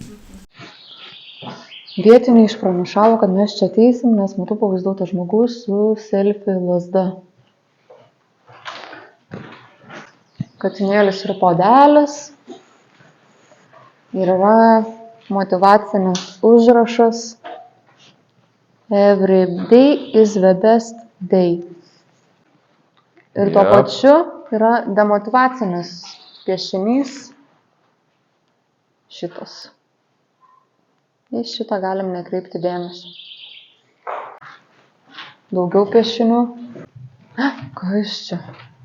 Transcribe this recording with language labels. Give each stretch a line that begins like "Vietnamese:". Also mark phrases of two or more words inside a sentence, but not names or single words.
Lithuanian: Vietiniai išpranašavo, kad mes čia ateisim, nes matau pavaizduotas žmogus su selfie lazda. Katinėlis ir podelis. Ir yra motyvacinis užrašas
English: Every day is the best day.
Lithuanian: Ir tuo pačiu yra demotyvacinis piešinys šitas. Į šitą galim nekreipti dėmesio. Daugiau piešinių. Kas čia?